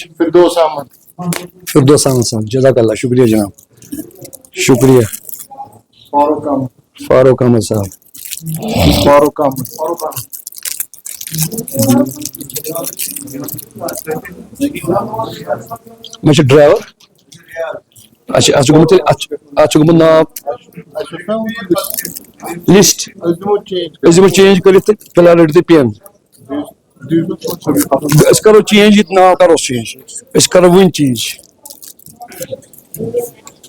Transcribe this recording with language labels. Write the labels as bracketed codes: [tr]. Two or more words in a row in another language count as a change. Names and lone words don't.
[ur] فردوس احمد صاحب [ar] جزاک اللہ [ur] شکریہ جناب شکریہ. [ks] فاروق احمد صاحب میں ڈرائیور اچھا گوٚمُت ناو لسٹ أسۍ دِمو چینج کٔرِتھ تہٕ فِلحال رٔٹِو تُہۍ پٮ۪ن. أسۍ کرو چینج یہِ ناو کرو چینج أسۍ کرو وٕنۍ چینج.